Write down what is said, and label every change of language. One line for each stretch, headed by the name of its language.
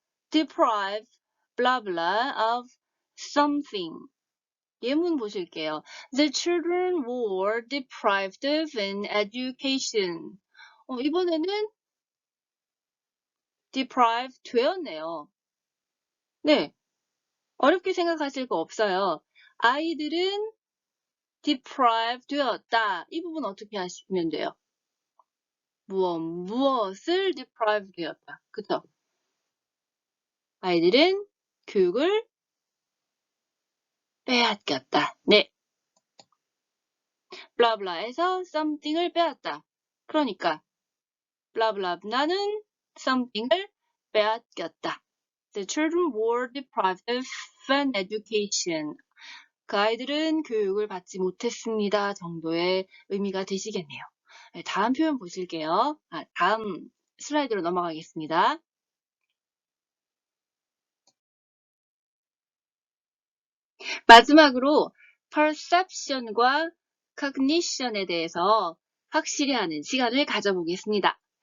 English: deprive, blah blah of something.
Korean: 예문 보실게요.
English: The children were deprived of an education.
Korean: 이번에는 deprive 되었네요. 네. 어렵게 생각하실 거 없어요. 아이들은 deprive 되었다. 이 부분 어떻게 하시면 돼요? 무엇을 deprive 되었다. 그쵸? 아이들은 교육을 빼앗겼다. 네. 블라블라에서 something을 빼앗다. 그러니까 블라블라는 something을 빼앗겼다.
English: The children were deprived of an education.
Korean: 그 아이들은 교육을 받지 못했습니다. 정도의 의미가 되시겠네요. 네, 다음 표현 보실게요. 다음 슬라이드로 넘어가겠습니다. 마지막으로 perception과 cognition에 대해서 확실히 하는 시간을 가져보겠습니다.